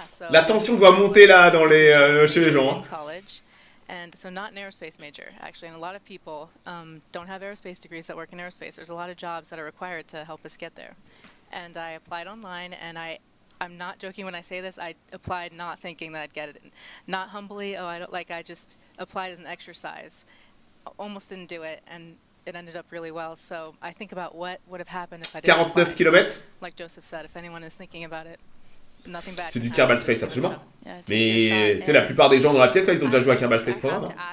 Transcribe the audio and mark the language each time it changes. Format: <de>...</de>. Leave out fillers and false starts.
<fr>La tension doit monter là chez les gens. Hein.</fr> <en>And so not an aerospace major, actually, and a lot of people don't have aerospace degrees that work in aerospace. There's a lot of jobs that are required to help us get there. And I applied online, and I'm not joking when I say this, I applied not thinking that I'd get it. Not humbly, I just applied as an exercise. Almost didn't do it, and it ended up really well. So I think about what would have happened if I didn't apply.</en> <fr>49 km.</fr> <en>Like Joseph said, if anyone is thinking about it.</en> <fr>C'est du Kerbal Space, absolument. Mais tu sais, la plupart des gens dans la pièce, là, ils ont déjà joué à Kerbal Space Program.</fr>